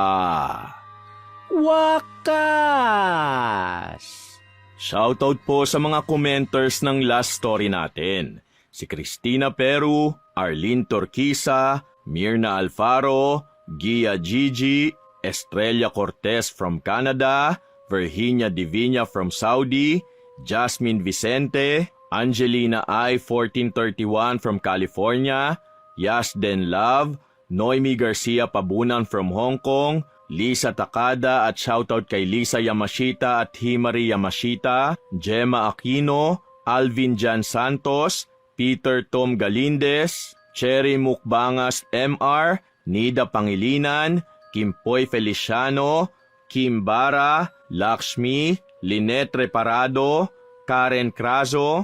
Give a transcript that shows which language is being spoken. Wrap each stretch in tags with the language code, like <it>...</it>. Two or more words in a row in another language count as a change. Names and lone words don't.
<tl>Wakas! Shoutout po sa mga commenters ng last story natin. Si Cristina Peru, Arlene Torquisa, Mirna Alfaro, Gia Gigi, Estrella Cortez from Canada, Virginia Divina from Saudi, Jasmine Vicente, Angelina I. 1431 from California, Yasden Love, Noemi Garcia Pabunan from Hong Kong, Lisa Takada at shoutout kay Lisa Yamashita at Himari Yamashita, Gemma Aquino, Alvin Jan Santos, Peter Tom Galindez, Cherry Mukbangas MR, Nida Pangilinan, Kimpoy Feliciano, Kim Bara, Lakshmi, Lynette Reparado, Karen Crazo,</tl>